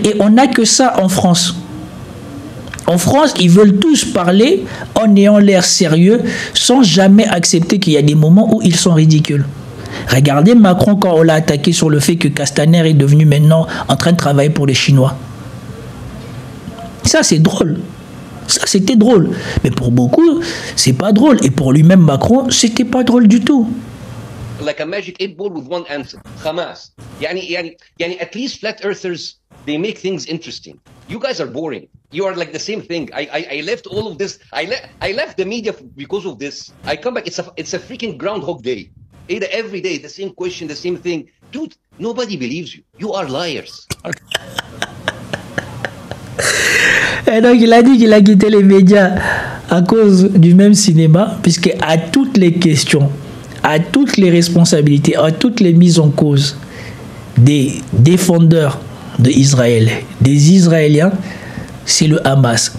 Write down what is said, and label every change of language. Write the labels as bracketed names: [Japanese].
[French] Et on n'a que ça en France. En France, ils veulent tous parler en ayant l'air sérieux, sans jamais accepter qu'il y a des moments où ils sont ridicules. Regardez Macron quand on l'a attaqué sur le fait que Castaner est devenu maintenant en train de travailler pour les Chinois. Ça, c'est drôle. Ça, c'était drôle. Mais pour beaucoup, c'est pas drôle. Et pour lui-même, Macron, c'était pas drôle du tout. [English] Like a magic 8 ball with one answer. Hamas. Yani, at least flat earthers, they make things interesting. You guys are boring. You are like the same thing. I left all of this. I left the media because of this. I come back. It's a freaking Groundhog Day. Every day, the same question, the same thing. Dude, nobody believes you. You are liars. [French] Et donc, il a dit qu'il a quitté les médias à cause du même cinéma, puisque à toutes les questions, à toutes les responsabilités, à toutes les mises en cause des défendeurs d'Israël, des Israéliens, c'est le Hamas.